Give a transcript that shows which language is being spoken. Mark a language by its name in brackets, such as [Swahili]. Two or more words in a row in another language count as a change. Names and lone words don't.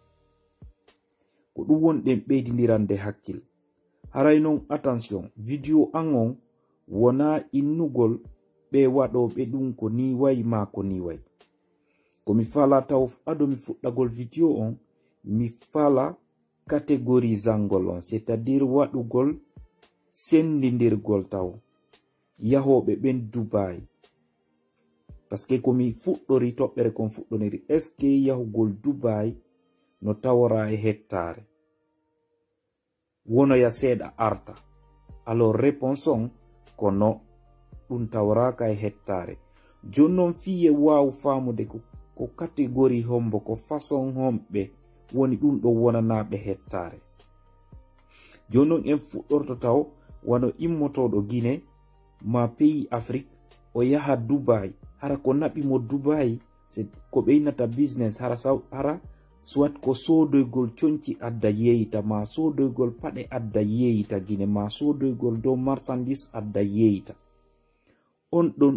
[Fula] ko ɗum wonɗen ɓeydidirande hakkil haray non attention video an on wona innugol ɓe waɗoɓe ɗum ko ni wayi ma ko ni wayi komi fala taw ado mi fuɗɗagol video on mi fala catégorisangol on c'est-à-dire waɗugol sendidirgol taw yahoɓe ɓen Dubai [French] parce que [Fula] komi fuɗɗori toɓɓere kon fuɗɗoniri [French] est ce que [Fula] yahugol Dubai no tawora e hettare wonoya seeɗa arta [French] alors réponse [Fula] on kono ɗum tawraka e hettare jonnon fiye waw famude ko catégorie hombo ko façon homɓe woni ɗum ɗo wonanaɓe hettare jonnon en fuɗɗorto taw wano immotoɗo Guinée ma [French] pays Afrique [Fula] o yaha Dubai hara ko naɓimo Dubai c'est ko ɓeynata business hara soit ko sodoygol conci adda yeyita ma sodoygol paɗe adda yeyita Guinée ma sodoygol dow marchandise adda yeyita on